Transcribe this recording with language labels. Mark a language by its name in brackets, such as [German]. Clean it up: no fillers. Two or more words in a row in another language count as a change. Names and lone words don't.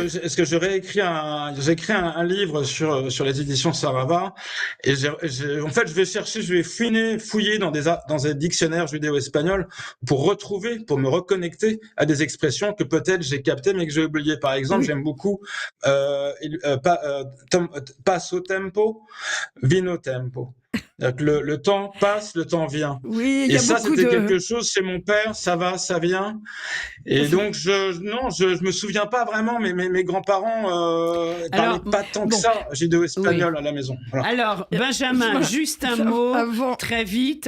[French] Est-ce que j'ai écrit un livre sur les éditions Sarava et en fait je vais fouiller dans des dictionnaires judéo-espagnols pour me reconnecter à des expressions que peut-être j'ai captées mais que j'ai oubliées. Par exemple, j'aime beaucoup [Ladino] passo tempo, vino tempo. [French] Le temps passe, le temps vient. Oui, et ça, c'était quelque chose chez mon père, ça va, ça vient. Et donc, je me souviens pas vraiment, mais mes grands-parents parlaient pas tant que ça judéo-espagnol à la maison. Voilà. Alors, Benjamin, juste un mot, très vite.